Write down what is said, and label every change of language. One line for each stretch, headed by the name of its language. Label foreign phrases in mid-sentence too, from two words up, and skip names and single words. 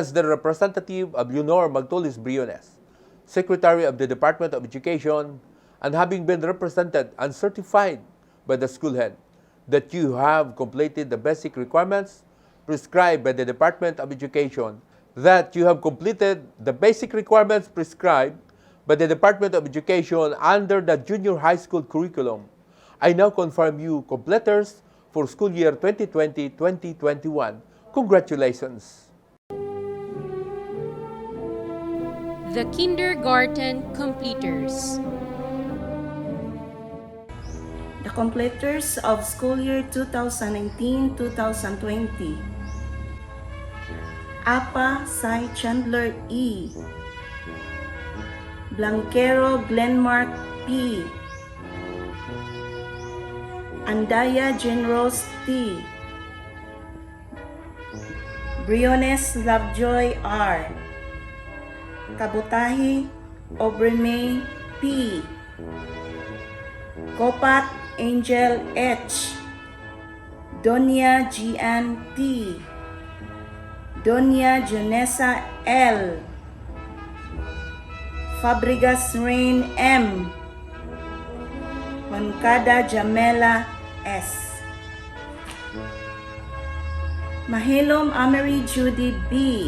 English: the representative of Leonor Magtolis Briones, Secretary of the Department of Education, and having been represented and certified by the school head that you have completed the basic requirements prescribed by the Department of Education, that you have completed the basic requirements prescribed by the Department of Education under the junior high school curriculum, I now confirm you completers for school year 2020-2021. Congratulations! The kindergarten completers. The completers of school year 2019-2020. Apa Sai Chandler E. Blanquero Glenmark P. Andaya Genros T. Briones Lovejoy R. Kabutahi Obreme P. Kopat Angel H. Donya Gian T. Donya Janessa L. Fabregas Rain M. Moncada Jamela S. Mahilom Amery Judy B.